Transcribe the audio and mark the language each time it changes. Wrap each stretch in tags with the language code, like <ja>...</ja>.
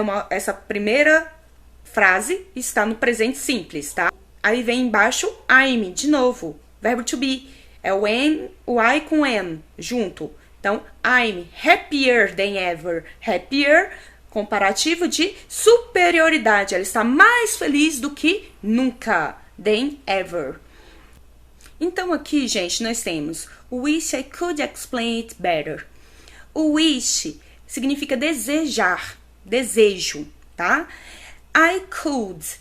<pt>Essa primeira frase está no presente simples, tá? Aí vem embaixo I'm, de novo, verbo to be. É o I com am, junto. Então,</pt> <en>I'm happier than ever.</en> <pt>Happier, comparativo de superioridade. Ela está mais feliz do que nunca. Than ever. Então, aqui, gente, nós temos</pt> <en>wish I could explain it better.</en> <pt>O wish significa desejar, desejo, tá? I could.</pt>